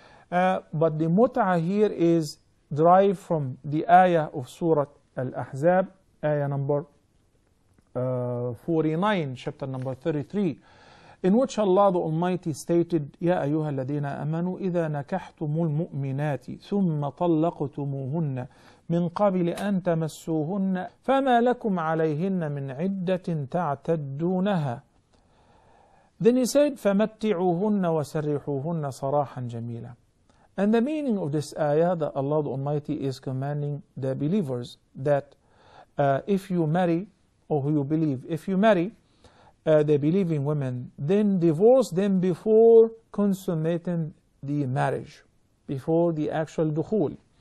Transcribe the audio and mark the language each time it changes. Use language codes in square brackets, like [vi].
[en] But the mut'ah here is derived from the ayah of Surah Al-Ahzab, ayah number 49, chapter number 33, in which Allah the Almighty stated, [ar] يَا أَيُّهَا الَّذِينَ آمَنُوا إِذَا نَكَحْتُمُ الْمُؤْمِنَاتِ ثُمَّ طَلَّقْتُمُوهُنَّ مِنْ قَبْلِ أَن تَمَسُّوهُنَّ فَمَا لَكُمْ عَلَيْهِنَّ مِنْ عِدَّةٍ تَعْتَدُّونَهَا. [en] Then he said, [ar] فَمَتِّعُوهُنَّ وَسَرِّحُوهُنَّ صَرَاحًا جَمِيلًا. [en] And the meaning of this ayah, that Allah the Almighty is commanding the believers that if you marry, or who you believe, if you marry the believing women, then divorce them before consummating the marriage, before the actual dukhul.